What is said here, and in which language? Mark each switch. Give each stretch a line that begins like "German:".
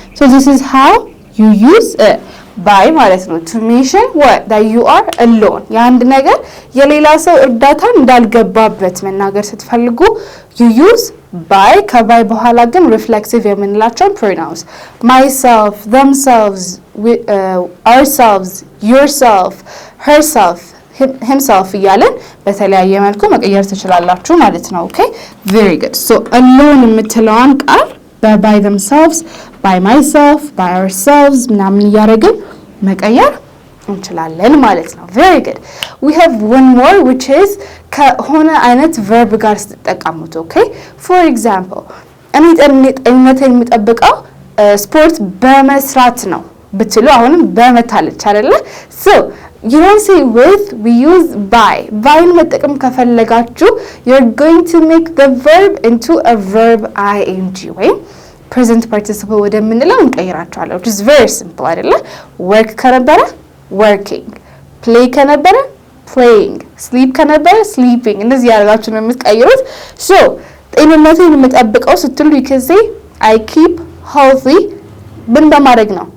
English: so this is how you use by ማለት ነው to mention what that you are alone
Amharic: የአንድ ነገር የሌላ ሰው እርዳታ እንዳልገባበት መናገር ስትፈልጉ
English: you use by ከባይ በኋላ ግን reflexive የምንላቸው pronouns myself, themselves, ourselves, yourself, herself, himself
Amharic: እያለን በተለያየ መልኩ መቀየር ትችላላችሁ ማለት ነው።
English: okay very good.
Amharic: so alone የምትለዋን ቃል
English: by themselves, by myself, by ourselves
Amharic: ምናምን እያደረግን መቀየር እንችላለን ማለት ነው። very good.
English: we have one more which is
Amharic: ከሆነ አይነት verb ጋር ስትጠቀሙት okay for example እኔ ጤንነቴን የምጠብቀው ስፖርት በመስራት ነው ብትሉ አሁንም በመታለች አይደለ?
English: so you don't say with, we use by. byን መጠቀም ከፈለጋችሁ you're going to make the verb into a verb ing
Amharic: ወይ present participle ወደምንለው እንቀይራቸዋለን
English: which is very simple አይደለ?
Amharic: work ከነበረ working, play ከነበረ playing, sleep ከነበረ sleeping እንደዚህ ያደርጋችሁ ነው የምትቀይሩት። so ጤንነቴን የምጠብቀው ስትሉ
English: you can say I keep healthy
Amharic: ምን በማድረግ ነው?